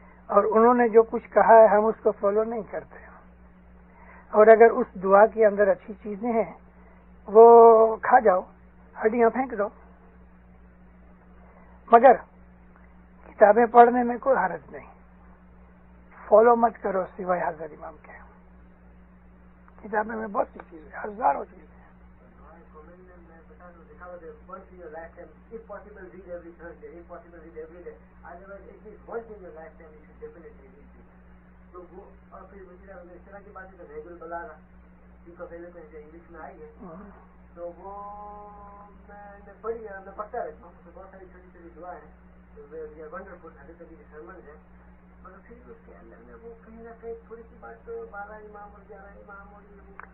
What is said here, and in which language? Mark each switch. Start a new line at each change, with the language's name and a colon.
Urdu: اور انہوں نے جو کچھ کہا ہے ہم اس کو فالو نہیں کرتے. اور اگر اس دعا کے اندر اچھی چیزیں ہیں وہ کھا جاؤ، ہڈیاں پھینک دو، مگر کتابیں پڑھنے میں کوئی حرج نہیں. فالو مت کرو سوائے حضرت امام کے. کتابیں میں بہت سی چیزیں، ہزاروں چیزیں.
English: Once in your lifetime, if possible, read every Thursday. If possible, read every day. Otherwise, at least once in your lifetime, you should definitely read this.
Urdu: تو وہ اور پھر اس طرح کی باتیں تو ریگل بلانا جن کو پہلے سے انگلش میں آئی ہے تو وہ میں پڑھی ہے، میں پڑھتا رہتا ہوں. بہت ساری چھوٹی چھوٹی دعائیں ہیں، ونڈرفل حضرت نبی کے سرمنز ہیں. مگر پھر اس کے اندر میں وہ کہیں نہ کہیں تھوڑی سی بات 12 امام اور 11 امام اور یہ.